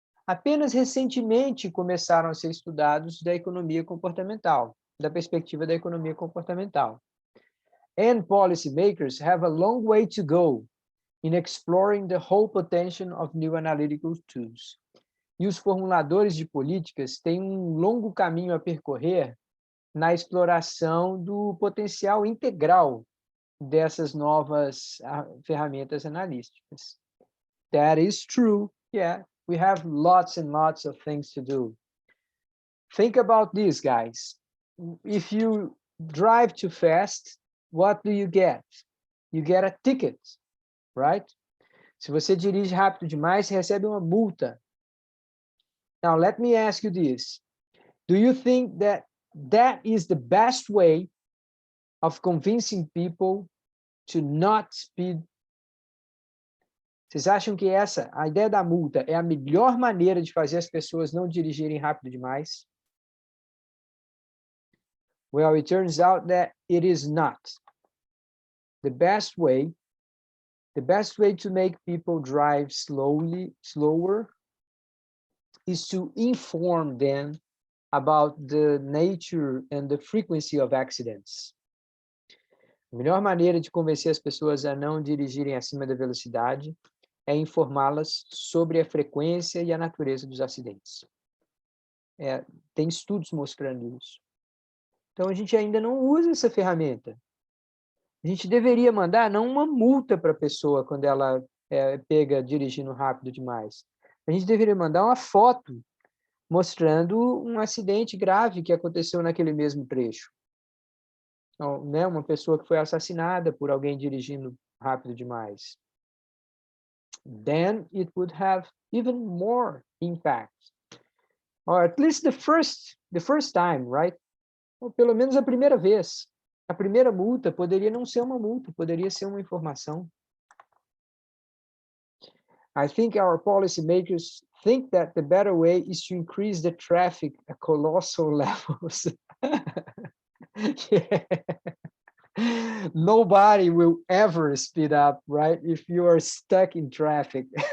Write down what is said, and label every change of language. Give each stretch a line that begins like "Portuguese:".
Portuguese: Apenas recentemente começaram a ser estudados da economia comportamental, da perspectiva da economia comportamental.
English: And policymakers have a long way to go in exploring the whole potential of new analytical tools.
Portuguese: E os formuladores de políticas têm um longo caminho a percorrer na exploração do potencial integral dessas novas ferramentas analíticas.
English: That is true. Yeah, we have lots and lots of things to do. Think about this, guys. If you drive too fast, what do you get? You get a ticket, right?
Portuguese: Se você dirige rápido demais, você recebe uma multa.
English: Now, let me ask you this. Do you think that that is the best way of convincing people to not speed?
Portuguese: Vocês acham que a ideia da multa é a melhor maneira de fazer as pessoas não dirigirem rápido demais?
English: Well, it turns out that it is not. The best way to make people drive slower, is to inform them about the nature and the frequency of accidents.
Portuguese: A melhor maneira de convencer as pessoas a não dirigirem acima da velocidade é informá-las sobre a frequência e a natureza dos acidentes. Tem estudos mostrando isso. Então, a gente ainda não usa essa ferramenta. A gente deveria mandar não uma multa para a pessoa quando ela pega dirigindo rápido demais. A gente deveria mandar uma foto mostrando um acidente grave que aconteceu naquele mesmo trecho. Então, né, uma pessoa que foi assassinada por alguém dirigindo rápido demais.
English: Then it would have even more impact. Or at least the first time, right?
Portuguese: Ou pelo menos a primeira vez. A primeira multa poderia não ser uma multa, poderia ser uma informação.
English: I think our policymakers think that the better way is to increase the traffic at colossal levels. Yeah. Nobody will ever speed up, right? If you are stuck in traffic.